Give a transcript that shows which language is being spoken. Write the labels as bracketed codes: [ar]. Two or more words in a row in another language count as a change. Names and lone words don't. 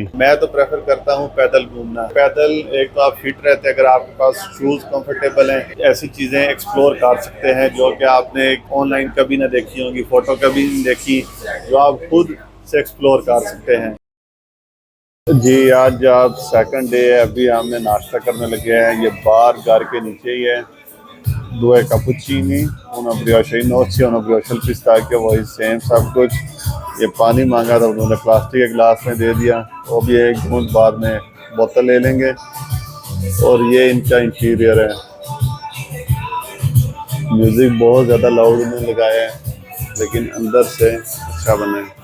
[hi] मैं तो प्रेफर करता हूँ पैदल घूमना। पैदल एक तो आप फिट रहते हैं, अगर आपके पास शूज़ कंफर्टेबल हैं, ऐसी चीज़ें एक्सप्लोर कर सकते हैं जो कि आपने ऑनलाइन कभी ना देखी होंगी, फोटो कभी नहीं देखी, जो आप खुद से एक्सप्लोर कर सकते हैं। जी आज आप सेकंड डे है, अभी हमने नाश्ता करने लगे हैं। ये बार घर के नीचे ही है, [it] due cappuccini, una brioche in nozze, una brioche al pistacchio, [hi] वही सेम सब कुछ। ये पानी मांगा था, उन्होंने प्लास्टिक के गिलास में दे दिया, वो भी एक घूंट बाद में बोतल ले लेंगे। और ये इनका इंटीरियर है, म्यूज़िक बहुत ज़्यादा लाउड में लगाया है लेकिन अंदर से अच्छा बना है।